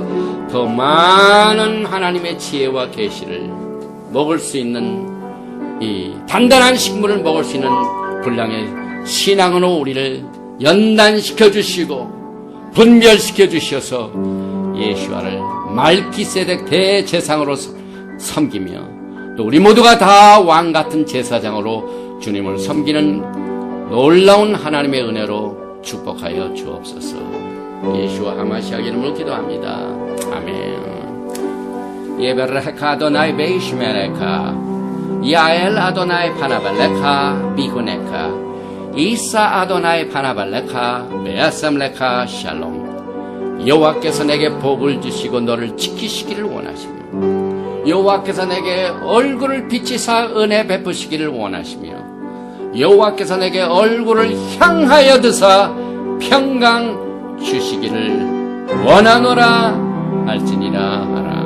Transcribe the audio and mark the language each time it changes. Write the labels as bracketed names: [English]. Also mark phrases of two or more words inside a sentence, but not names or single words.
[Korean] 더 많은 하나님의 지혜와 계시를 먹을 수 있는 이 단단한 식물을 먹을 수 있는 분량의 신앙으로 우리를 연단시켜 주시고 분별시켜 주셔서 예수와를 말기세덱 대제사장으로 섬기며 또 우리 모두가 다 왕같은 제사장으로 주님을 섬기는 놀라운 하나님의 은혜로 축복하여 주옵소서. 예수와 하마시아 이름으로 기도합니다. 아멘. [Hebrew] יברכך אדוני וישמרך יאר אדוני פניו אליך ויחנך ישא אדוני פניו אליך וישם לך שלום. [Korean] 여호와께서 내게 복을 주시고 너를 지키시기를 원하시며 여호와께서 내게 얼굴을 비치사 은혜 베푸시기를 원하시며 여호와께서 내게 얼굴을 향하여 드사 평강 주시기를 원하노라 할지니라 하라.